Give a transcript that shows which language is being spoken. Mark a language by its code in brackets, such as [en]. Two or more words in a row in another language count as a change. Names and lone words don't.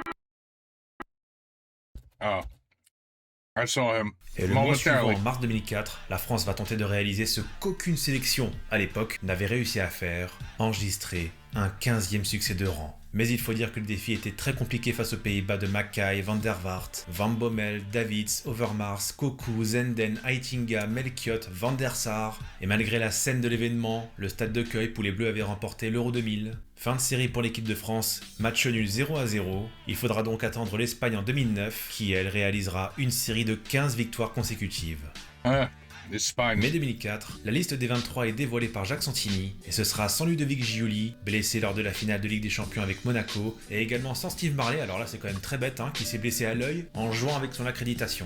[fr] Et le mois suivant, en mars 2004, la France va tenter de réaliser ce qu'aucune sélection, à l'époque, n'avait réussi à faire, enregistrer un 15e succès de rang. Mais il faut dire que le défi était très compliqué face aux Pays-Bas de Mackay, Van der Vaart, Van Bommel, Davids, Overmars, Cocu, Zenden, Heitinga, Melchiot, Van der Sar. Et malgré la scène de l'événement, le stade de Cueil où les Bleus avaient remporté l'Euro 2000, fin de série pour l'équipe de France, match nul 0-0. Il faudra donc attendre l'Espagne en 2009, qui elle réalisera une série de 15 victoires consécutives. Mai 2004, la liste des 23 est dévoilée par Jacques Santini, et ce sera sans Ludovic Giuly, blessé lors de la finale de Ligue des Champions avec Monaco, et également sans Steve Marley, alors là c'est quand même très bête, hein, qui s'est blessé à l'œil en jouant avec son accréditation.